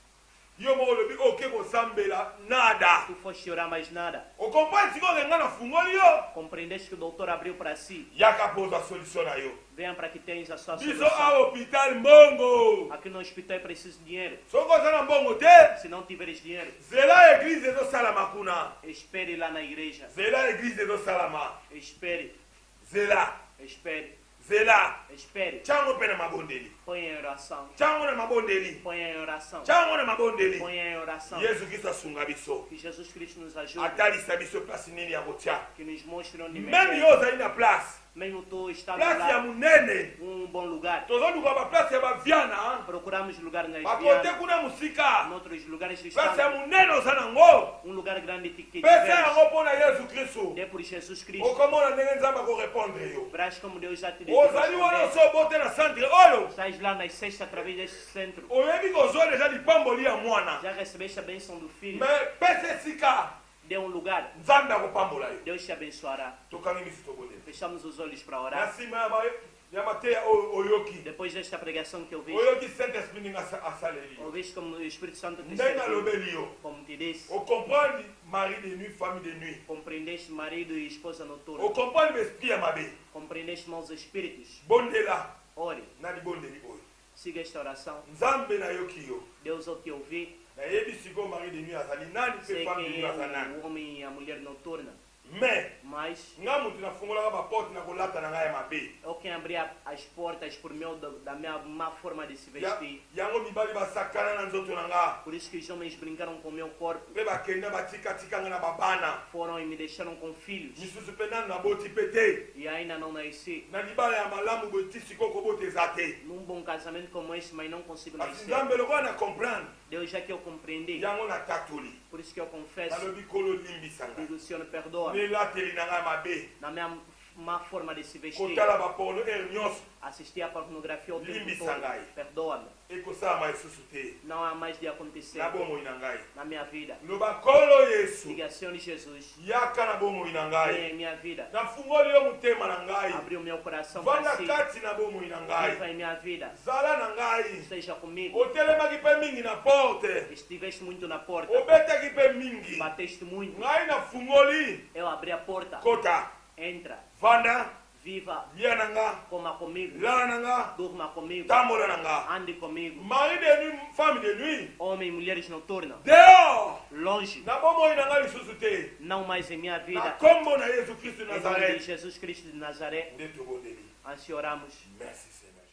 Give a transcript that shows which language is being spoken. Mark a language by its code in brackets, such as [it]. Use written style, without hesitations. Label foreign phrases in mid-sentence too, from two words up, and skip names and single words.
[ln] Yo moko olobi oke kosambela nada. [pt] tu foste orar mais nada. [ln] Okomprendre sikoyo ke nga nafungoli yo. [pt] Compreendeste que o doutor abriu para si. [ln] yaka pozwa solution na yo. [pt] Venha para que tenhas a sua [ln] Biso [pt] solução. [ln] a hôpital mbongo. [pt] Aqui no hospital é preciso dinheiro. [ln] Soki oza na mbongo te. [pt] Se não tiveres dinheiro, [ln] Zela église ezosalama kuna. [pt] espere lá na igreja. [ln] Zela église ezosalama. [pt] Espere, [ln] Zela. [pt] espere, [ln] Zela. [pt] espere. [ln] Tiango mpe na mabondeli. [pt] Ponha em oração. [ln] Tiango na mabondeli. [pt] Ponha em oração. [ln] Tiango na mabondeli. [pt] Ponha em oração. [ln] Yesu Kristo asunga biso. [pt] Que Jesus Cristo nos ajude. [ln] Atalisa biso place nini ya kotia. [pt] Que nos mostre onde [fr] Même [pt] meter. [ln] yo ozali na place. [pt] Mesmo tu está no [ln] Place ya [pt] lugar, [ln] munene. [pt] um bom lugar. [ln] Tozoluka baplace ya baviana. [pt] Procuramos lugar nas [ln] Bakote [pt] vianas, [ln] kuna musika. [pt] noutros lugares [ln] Place ya [pt] distantes. [ln] munene oza nango. [pt] Um lugar grande que [ln] Pesa [pt] tiveres. [ln] yango mpo na Yesu Kristo. [pt] Dê por Jesus Cristo. [ln] Okomona ndenge nzambe akorepondre yo. [pt] Verás como Deus já te deu. [ln] Ozali wana oso obote na centre oyo. [pt] Estás lá nas sextas através desse centro. [ln] Oyebi kozwa deja lipamboli ya mwana. [pt] Já recebeste a bênção do Filho. [ln] Mais pesa esika. [pt] Dê um lugar. [ln] Nzambe akopambola yo. [pt] Deus te abençoará. [ln] Tokangi miso tobondeli. [pt] Fechamos os olhos para [ln] Na [pt] orar. [ln] nsima ya mateya oyo oyoki. [pt] Depois desta pregação que eu vi, [ln] Oyoki Saint-Esprit ndenge asaleli yo. [pt] ouviste como o Espírito Santo te [ln] Ndenge [pt] serviu, [ln] alobeli yo. [pt] como te disse. [ln] Ocomprendre [fr] mari de nuit, femme de nuit. [pt] Compreendeste marido e esposa noturna. [ln] Ocomprendre l'esprit ya mabe. [pt] Compreendeste maus espíritos. [ln] Bondela [pt] Ore, [ln] na libondeli oyo. [pt] siga esta oração. [ln] Nzambe nayoki yo. [pt] Deus, ao te ouvir, [ln] nayebi sikoyo [fr] mari de nuit [ln] azali nani mpe [pt] sei [fr] femme de [pt] quem [fr] nuit [pt] é [ln] aza nani. [pt] o homem e a mulher noturna. [fr] Mais [pt] Mas [ln] nga mutu nafungolaka baporte na kolata na ngai ya mabe. [pt] eu quem abrir as portas por meio da minha má forma de se vestir. [ln] Yango mibali basakana na nzoto na nga. [pt] Por isso que os homens brincaram com o meu corpo. [ln] Mpe bakenda batikatika nga na babana. [pt] Foram e me deixaram com filhos. [ln] misusu mpe nanu naboti mpe te. [pt] E ainda não nasci. [ln] Na libala ya malamu boye ti sikoyo kobota eza te. [pt] Num bom casamento como esse, mas não consigo [ln] kasi [pt] nascer. [ln] nzambe lokola na comprendre [pt] Deus já que eu compreendi. [ln] yango natatoli. [pt] Por isso que eu confesso. [ln] nalobi kolo limbisa nga. [pt] Digo, Senhor, perdoa. [ln] nelateli na ngai mabe. [pt] Na minha má forma de se vestir, [ln] kotala baporno ere nyonso [pt] assistir a pornografia o tempo [ln] Limbisa [pt] todo. [ln] ngai. [pt] Perdoa-me. [ln] ekosala lisusu te [pt] Não há mais de acontecer [ln] na bomoi na ngai [pt] na minha vida. [ln] loba nkolo yesu [pt] Diga, Senhor Jesus, [ln] yaka na bomoi na [pt] vem [ln] ngai [pt] em minha vida. [ln] nafungoli yo motema na ngai [pt] Abre o meu coração [ln] vanda [pt] para si. [ln] kati na bomoi na ngai [pt] Viva em minha vida. [ln] zala na ngai [pt] Esteja comigo. [ln] otelemaki mpe mingi na porte [pt] Estiveste muito na porta. [ln] obetaki mpe mingi [pt] Bateste muito. [ln] ngai nafungoli [pt] Eu abri a porta. [ln] kota [pt] Entra. [ln] vanda [pt] Viva. [ln] lia na nga [pt] Coma comigo. [ln] lala na nga [pt] Durma comigo. [ln] tambola na nga [pt] Ande comigo. [fr] mari de nuit femme de nuit [pt] Homem e mulheres noturnas. [fr] dehors [pt] Longe. [ln] na bomoi na ngai lisusu te [pt] Não mais em minha [ln] na [pt] vida. [ln] kombo na yesu kristu [pt] Em nome de nazareth Jesus Cristo de Nazaré. [ln] nde tobondeli [pt] Assim oramos. [fr] merci Seigneur.